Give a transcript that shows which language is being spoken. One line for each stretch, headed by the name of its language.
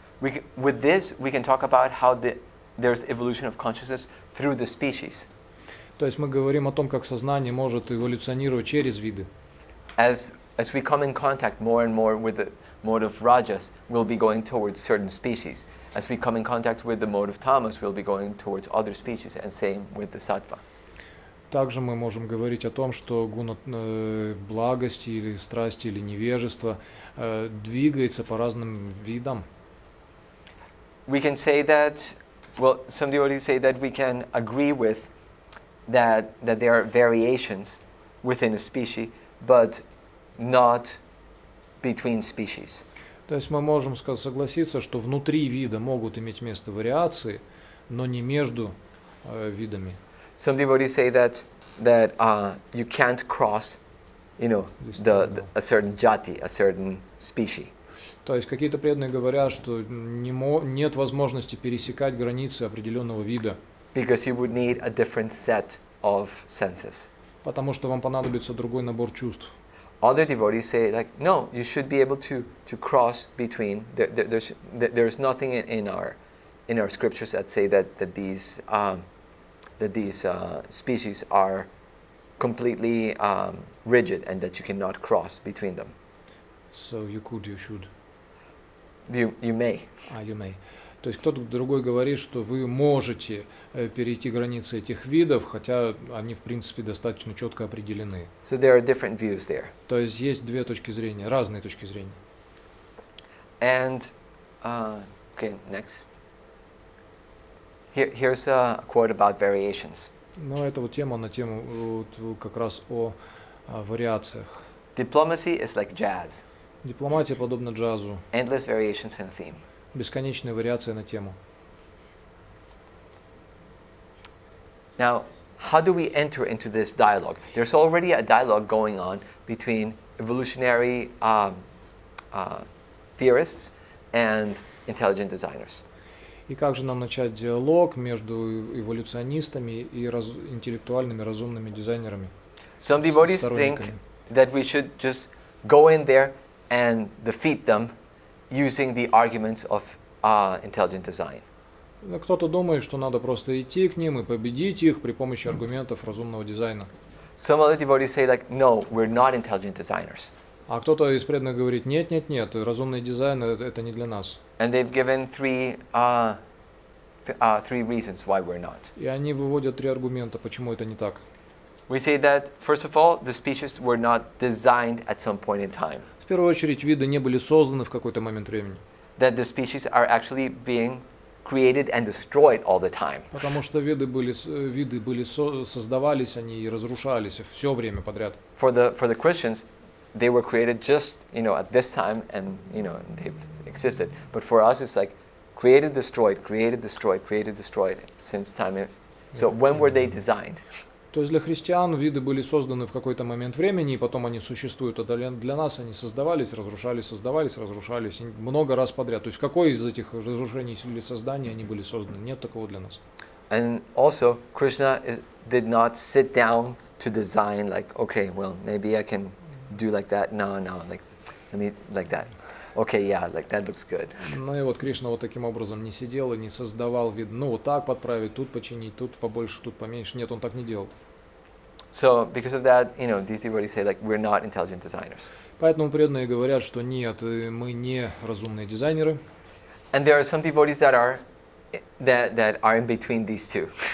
English: With this, we can talk about how there's evolution of consciousness through the species.
Russian: То есть мы говорим о том, как сознание может эволюционировать через виды.
English: As we come in contact more and more with the mode of rajas, we'll be going towards certain species. As we come in contact with the mode of tamas, we'll be going towards other species, and same with the sattva.
Russian: Также мы можем говорить о том, что гуна благости или страсти или невежества двигается по разным видам.
English: We can say that, well, some devotees say that we can agree with that there are variations within a species, but not between species.
Russian: То есть мы можем согласиться, что внутри вида могут иметь место вариации, но не между видами.
English: Some devotees say that you can't cross a certain jati, a certain species.
Russian: То есть какие-то преданные говорят, что нет возможности пересекать границы определенного вида.
English: Because you would need a different set of senses.
Russian: Потому что вам понадобится другой набор чувств.
English: Other devotees say, like, no, you should be able to cross between. There's nothing in our scriptures that say that these species are completely rigid and that you cannot cross between them. So you should. You may. You may.
Russian: То есть кто-то другой говорит, что вы можете перейти границы этих видов, хотя они в принципе достаточно четко определены.
English: So there are different views there.
Russian: То есть есть две точки зрения, разные точки зрения.
English: And okay, next. Here's a quote about variations.
Russian: Ну, это вот тема на тему вот, как раз о вариациях.
English: Diplomacy is like jazz.
Russian: Дипломатия подобна джазу.
English: Endless variations in a theme.
Russian: Бесконечные вариации на тему.
English: Now, how do we enter into this dialogue? There's already a dialogue going on between evolutionary theorists and intelligent designers.
Russian: И как же нам начать диалог между эволюционистами и интеллектуальными разумными дизайнерами?
English: Some devotees think that we should just go in there and defeat them using the arguments of intelligent design.
Russian: Кто-то думает, что надо просто идти к ним и победить их при помощи аргументов разумного дизайна.
English: Some other devotees say, like, no, we're not intelligent designers.
Russian: А кто-то из преданных говорит, нет, разумный дизайн это не для нас.
English: And they've given three reasons why we're not.
Russian: И они выводят три аргумента, почему это не так.
English: We say that, first of all, the species were not designed at some point in time.
Russian: В первую очередь, виды не были созданы в какой-то момент времени.
English: That the species are actually being created and destroyed all the time.
Russian: Потому что виды были создавались, они и разрушались все время подряд.
English: For the Christians, they were created just, at this time, and, they've existed. But for us, it's like created, destroyed, created, destroyed, created, destroyed since time. So when were they designed?
Russian: То есть для христиан виды были созданы в какой-то момент времени, и потом они существуют, а для нас они создавались, разрушались, и много раз подряд. То есть в какой из этих разрушений или созданий они были созданы? Нет такого для нас.
English: And also, Krishna did not sit down to design, like, okay, well, maybe I can do like that. No, like, let me, like that. Okay, yeah, like that looks good.
Russian: Ну и вот Кришна вот таким образом не сидел и не создавал вид, вот так подправить, тут починить, тут побольше, тут поменьше. Нет, он так не делал.
English: So because of that, these devotees say, like, we're not intelligent designers.
Russian: Поэтому преданные говорят, что нет, мы не разумные дизайнеры.
English: And there are some devotees that are in between these two.